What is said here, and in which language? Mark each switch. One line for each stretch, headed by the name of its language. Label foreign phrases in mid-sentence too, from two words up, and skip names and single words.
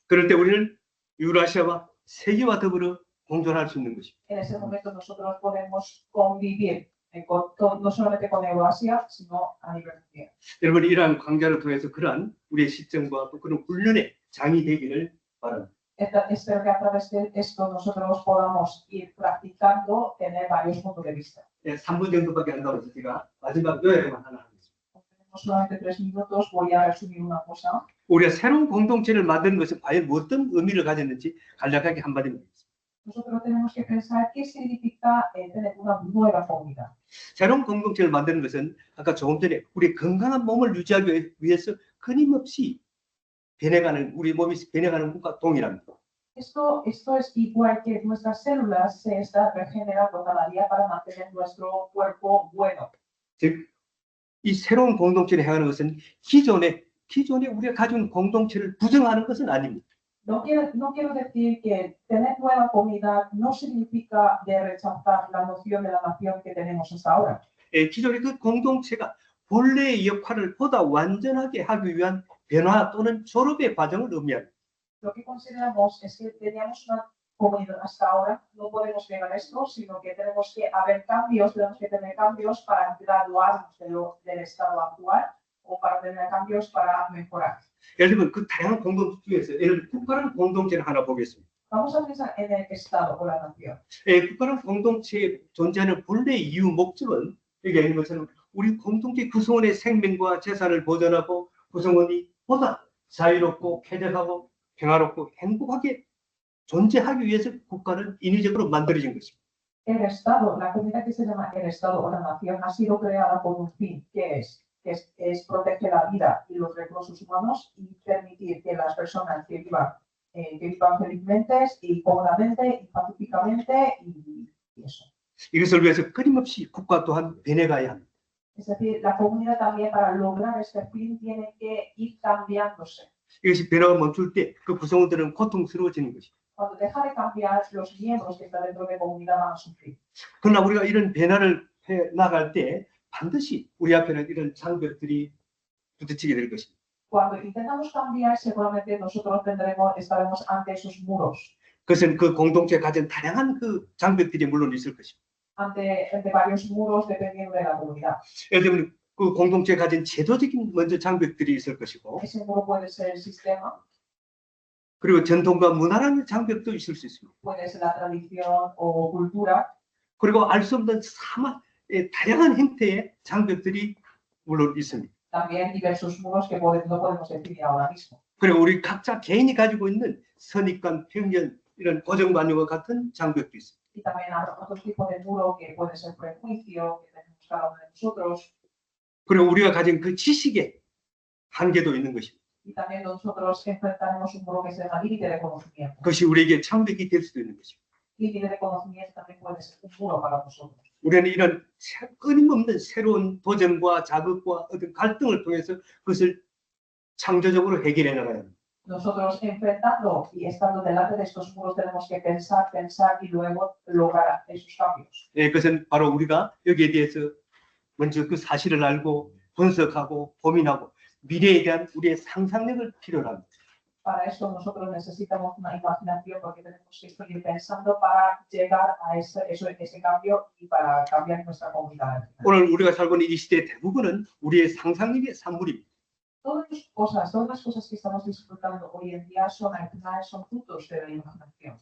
Korean: 그럴 때 우리는 유라시아와 세계와 더불어 공존할 수 있는 것입니다.
Spanish: En ese momento nosotros podemos convivir no solamente con Euroasia, sino a nivel mundial.
Korean: 여러분 이러한 강좌를 통해서 그러한 우리의 시점과 또 그런 훈련의 장이 되기를 바랍니다.
Spanish: Espero que a través de esto nosotros podamos ir practicando, tener varios puntos de vista.
Korean: 3분 정도밖에 안 남아서 제가 마지막 요약만 하나 하겠습니다.
Spanish: Tenemos solamente 3 minutos, voy a resumir una cosa.
Korean: 우리가 새로운 공동체를 만드는 것은 과연 어떤 의미를 가졌는지 간략하게 한마디만 하겠습니다.
Spanish: Nosotros tenemos que pensar qué significa tener una nueva comunidad.
Korean: 새로운 공동체를 만드는 것은 아까 조금 전에 우리 건강한 몸을 유지하기 위해서 끊임없이 변해가는 우리 몸이 변해가는 것과 동일합니다.
Spanish: Esto es igual que nuestras células se están regenerando cada día para mantener nuestro cuerpo bueno.
Korean: 즉, 이 새로운 공동체를 행하는 것은 기존에 우리가 가진 공동체를 부정하는 것은 아닙니다.
Spanish: No quiero decir que tener nueva comunidad no significa de rechazar la noción de la nación que tenemos hasta ahora.
Korean: 기존의 그 공동체가 본래의 역할을 보다 완전하게 하기 위한 변화 또는 졸업의 과정을 의미합니다.
Spanish: Lo que consideramos es que teníamos una comunidad hasta ahora, no podemos negar esto, sino que tenemos que haber cambios, tenemos que tener cambios para graduarnos del estado actual o para tener cambios para mejorar.
Korean: 예를 들면 그 다양한 공동체 중에서 예를 들면 국가라는 공동체를 하나 보겠습니다.
Spanish: Vamos a pensar en el estado o la nación.
Korean: 국가라는 공동체에 존재하는 본래 이유 목적은 여기 있는 것처럼 우리 공동체 구성원의 생명과 재산을 보존하고 구성원이 보다 자유롭고 쾌적하고 평화롭고 행복하게 존재하기 위해서 국가는 인위적으로 만들어진 것입니다.
Spanish: El estado, la comunidad que se llama el estado o la nación ha sido creada por un fin, que es proteger la vida y los recursos humanos y permitir que las personas que vivan felizmente y cómodamente y pacíficamente y eso.
Korean: 이것을 위해서 끊임없이 국가 또한 변해가야 합니다.
Spanish: Es decir, la comunidad también para lograr este fin tiene que ir cambiándose.
Korean: 이것이 변화가 멈출 때 그 구성원들은 고통스러워지는 것입니다.
Spanish: Cuando deja de cambiar, los miembros que están dentro de la comunidad van a sufrir.
Korean: 그러나 우리가 이런 변화를 해 나갈 때 반드시 우리 앞에는 이런 장벽들이 부딪히게 될 것입니다.
Spanish: Cuando intentamos cambiar, seguramente nosotros estaremos ante esos muros,
Korean: 그것은 그 공동체에 가진 다양한 그 장벽들이 물론 있을 것입니다.
Spanish: ante varios muros dependiendo de la comunidad.
Korean: 예를 들면 그 공동체에 가진 제도적인 먼저 장벽들이 있을 것이고
Spanish: Ese muro puede ser el sistema,
Korean: 그리고 전통과 문화라는 장벽도 있을 수 있습니다.
Spanish: puede ser la tradición o cultura,
Korean: 그리고 알 수 없는 다양한 형태의 장벽들이 물론 있습니다.
Spanish: también diversos muros que no podemos definir ahora mismo.
Korean: 그리고 우리 각자 개인이 가지고 있는 선입관, 편견, 이런 고정관념과 같은 장벽도 있습니다.
Spanish: Y también habrá otro tipo de muro que puede ser prejuicio, que tenemos cada uno de nosotros,
Korean: 그리고 우리가 가진 그 지식의 한계도 있는 것입니다.
Spanish: y también nosotros enfrentaremos un muro que se llama límite de conocimiento.
Korean: 그것이 우리에게 장벽이 될 수도 있는 것입니다.
Spanish: Límite de conocimiento también puede ser un muro para nosotros.
Korean: 우리는 이런 끊임없는 새로운 도전과 자극과 어떤 갈등을 통해서 그것을 창조적으로 해결해 나가야 합니다.
Spanish: Nosotros enfrentando y estando delante de estos muros tenemos que pensar y luego lograr esos cambios.
Korean: 그것은 바로 우리가 여기에 대해서 먼저 그 사실을 알고 분석하고 고민하고 미래에 대한 우리의 상상력을 필요로 합니다.
Spanish: Para eso nosotros necesitamos una imaginación porque tenemos que seguir pensando para llegar a ese cambio y para cambiar nuestra comunidad.
Korean: 오늘 우리가 살고 있는 이 시대의 대부분은 우리의 상상력의 산물입니다.
Spanish: Todas las cosas que estamos disfrutando hoy en día son frutos de la imaginación.